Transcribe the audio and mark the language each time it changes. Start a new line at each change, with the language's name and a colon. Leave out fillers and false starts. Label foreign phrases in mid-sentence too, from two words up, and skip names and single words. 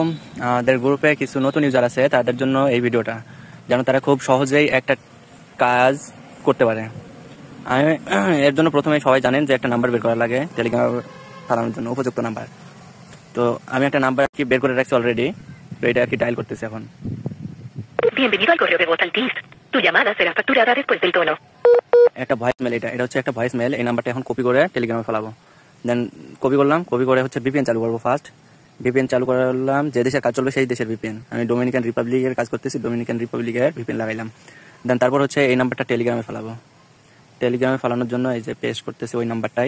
Bangla: আমাদের গ্রুপে কিছু নতুন ইউজার আছে, তাদের জন্য এই ভিডিওটা, যেন তারা খুব সহজেই একটা কাজ করতে পারে। আমি এর জন্য প্রথমে সবাই জানেন যে একটা নাম্বার বের করা লাগে টেলিগ্রাম চালানোর জন্য, উপযুক্ত নাম্বার। তো আমি একটা নাম্বার কি বের করে রাখছি অলরেডি, তো এটা আর কি ডায়াল করতেছি এখন।
Spanish: Bienvenido al correo de voz Altis. Tu llamada será facturada después del tono.
Bangla: একটা
English: voice mail,
Bangla: এটা হচ্ছে একটা
English: voice mail.
Bangla: এই নাম্বারটা এখন কপি করে টেলিগ্রামে ফেলাবো। দেন কপি করলাম, কপি করে হচ্ছে ভিপিএন চালু করবো।
English: first VPN
Bangla: চালু করলাম, যে দেশের কাজ চলবে সেই দেশের ভিপিএন। আমি ডোমিনিকান রিপাবলিকের কাজ করতেছি, ডোমিনিকান রিপাবলিকের ভিপিএন লাগাইলাম। দেন তারপর হচ্ছে এই নাম্বারটা টেলিগ্রামে ফেলাবো। টেলিগ্রামে ফেলানোর জন্য এই যে পেস্ট করতেছি ওই নাম্বারটাই।